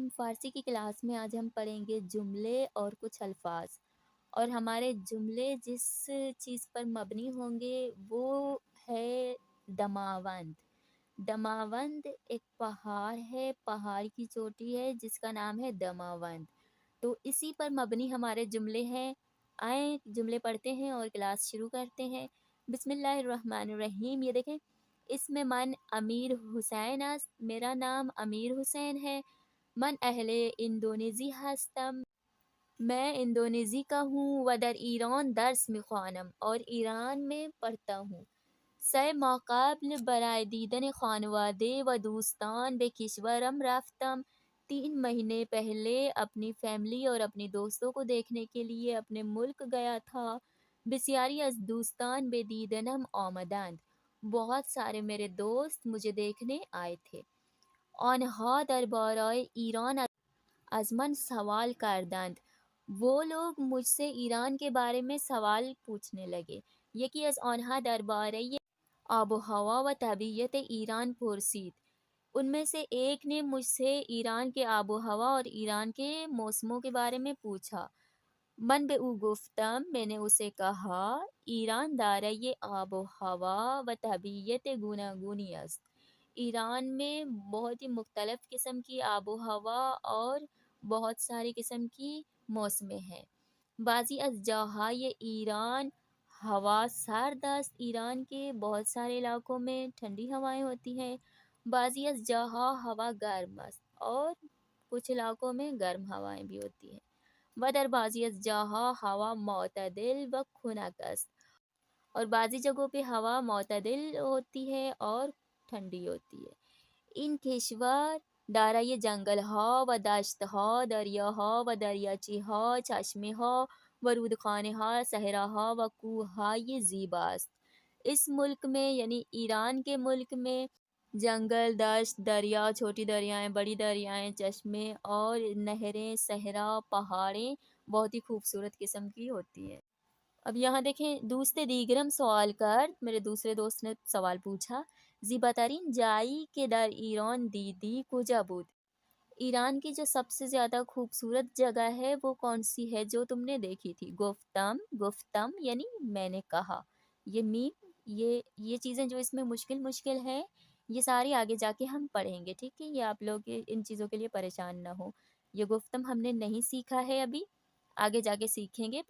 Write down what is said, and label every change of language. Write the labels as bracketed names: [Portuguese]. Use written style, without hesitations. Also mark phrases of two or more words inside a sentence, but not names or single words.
[Urdu] فارسی کی کلاس میں آج ہم پڑھیں گے جملے اور کچھ الفاظ، اور ہمارے جملے جس چیز پر مبنی ہوں گے وہ ہے دماوند۔ دماوند ایک پہاڑ ہے، پہاڑ کی چوٹی ہے جس کا نام ہے دماوند، تو اسی پر مبنی ہمارے جملے ہیں۔ آئیں جملے پڑھتے ہیں اور کلاس شروع کرتے ہیں۔ [Arabic] بسم اللہ الرحمن الرحیم۔ [Urdu] یہ دیکھیں، اس میں [Persian] من امیر حسین است، [Urdu] میرا نام امیر حسین ہے۔ [Persian] من اہل اندونیزی هستم، [Urdu] میں اندونیزی کا ہوں۔ [Persian] و در ایران درس میخوانم، [Urdu] اور ایران میں پڑھتا ہوں۔ [Persian] سه ماه قبل برای دیدن خانواده و دوستان به کشورم رفتم، [Urdu] 3 مہینے پہلے اپنی فیملی اور اپنی دوستوں کو دیکھنے کے لیے اپنے ملک گیا تھا۔ [Persian] بسیاری از دوستان به دیدنم آمدند، [Urdu] بہت سارے میرے دوست مجھے دیکھنے آئے تھے۔ [Persian] آنها درباره ایران از من سوال کردند، [Urdu] وہ لوگ مجھ سے ایران کے بارے میں سوال پوچھنے لگے۔ [Persian] یکی از آنها درباره آب و ہوا و طبیعت ایران پرسید، [Urdu] ان میں سے ایک نے مجھ سے ایران کے آب و ہوا اور ایران کے موسموں کے بارے میں پوچھا۔ [Persian] من به او گفتم، [Urdu] میں نے اسے کہا، [Persian] ایران دارای آب و ہوا و طبیعت گوناگونی است، [Urdu] ایران میں بہت ہی مختلف قسم کی آب و ہوا اور بہت ساری قسم کی موسمیں ہیں۔ [Persian] بعضی از جاهای ایران ہوا سرد است، [Urdu] ایران کے بہت سارے علاقوں میں ٹھنڈی ہوائیں ہوتی ہیں۔ [Persian] بعضی از جاها ہوا گرم است، [Urdu] اور کچھ علاقوں میں گرم ہوائیں بھی ہوتی ہیں۔ [Persian] و در بعضی از جاها ہوا معتدل و خنک است، [Urdu] اور بعضی جگہوں پہ ہوا معتدل ہوتی ہے اور ٹھنڈی ہوتی ہے۔ [Persian] این کشور دارای جنگل‌ها و دشت‌ها، دریاها و دریاچه‌ها، چشمه‌ها و رودخانه‌ها، صحراها و کوه‌های زیبا است۔ [Urdu] اس ملک میں یعنی ایران کے ملک میں جنگل، دشت، دریا، چھوٹی دریائیں، بڑی دریائیں، چشمے اور نہریں، صحرا، پہاڑیں بہت ہی خوبصورت قسم کی ہوتی ہیں۔ اب یہاں دیکھیں، [Persian] دوست دیگرم سوال کر، [Urdu] میرے دوسرے دوست نے سوال پوچھا، [Persian] زیباترین جائی کے در ایران دیدی کجا بود، [Urdu] ایران کی جو سب سے زیادہ خوبصورت جگہ ہے وہ کون سی ہے جو تم نے دیکھی تھی۔ گفتم، گفتم یعنی میں نے کہا، یہ میم یہ چیزیں جو اس میں مشکل ہیں، یہ ساری آگے جا کے ہم پڑھیں گے، ٹھیک ہے؟ یہ آپ لوگ ان چیزوں کے لیے پریشان نہ ہو۔ یہ گفتم ہم نے نہیں سیکھا ہے ابھی، آگے جا کے سیکھیں گے۔